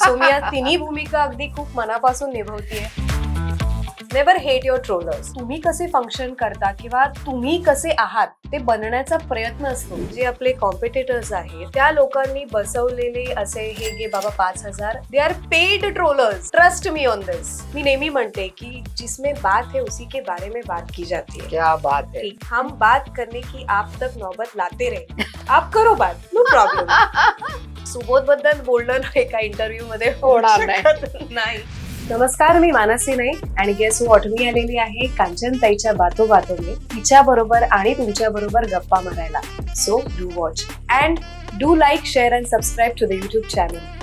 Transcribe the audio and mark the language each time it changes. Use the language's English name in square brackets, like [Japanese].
[Marathi] So मी या तिन्ही भूमिका अगदी खूप मनापासून निभवतीये. [English] Never hate your trollers. [Marathi] तुम्ही कसे फंक्शन करता किंवा तुम्ही कसे आहात ते बनण्याचा प्रयत्न असतो. जे आपले कॉम्पिटिटर्स आहेत त्या लोकांनी बसवलेले असे हे घे बाबा 5,000, [English] They are paid trollers. Trust me on this. [Marathi] मी नेहमी म्हणते की [Hindi] जिसमें बात है उसी के बारे में बात की जाती है. क्या बात है. हम बात करने की आप तक नौबत लाते रहे. आप करो बात, [English] No problem. [Marathi] सुबोध बद्दल बोलणं एका इंटरव्ह्यू मध्ये होणार नाही. नमस्कार, मी मानसी नाईक आणि गेस व्हॉट, मी आलेली आहे कांचनताईच्या बातो बातो में तिच्या बरोबर आणि तुमच्या बरोबर गप्पा मारायला. [English] So do watch and do like, share and subscribe to the YouTube channel.